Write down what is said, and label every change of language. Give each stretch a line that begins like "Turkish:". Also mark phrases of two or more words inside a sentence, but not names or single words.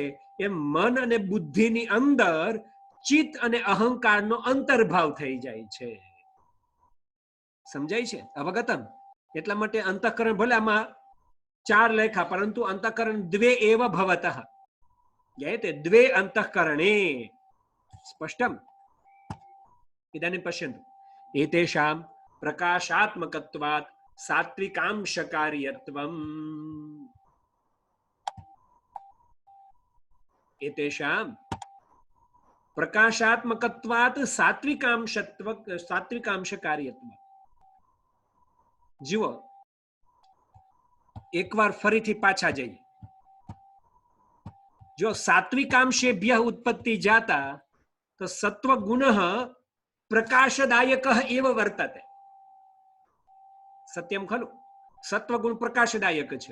Gujarati: એ મન અને બુદ્ધિની અંદર ચિત્ત અને અહંકારનો અંતર્ભાવ થઈ જાય છે. સમજાય છે? અવગતમ? એટલા માટે અંતઃકરણ ભલે આમાં 4 લેખા, પરંતુ
Sanskrit: अन्तःकरण द्वे एव भवतः. ज्ञायते द्वे अन्तःकरणे। स्पष्टम्? ઇદાनीं पश्यन्तु. एतेषां प्रकाशात्मकत्वात् सात्विकांशकार्यत्वम्. एतेषां प्रकाशात्मकत्वात् सात्विकांशकार्यत्वम्.
Gujarati: જુઓ, એકવાર ફરીથી પાછા જઈએ.
Sanskrit: जो सात्विकांशेभ्य उत्पत्ति जाता तो सत्त्वगुणः प्रकाशदायकः एव वर्तते. सत्यम् खलु?
Gujarati: સત્વગુણ પ્રકાશદાયક છે.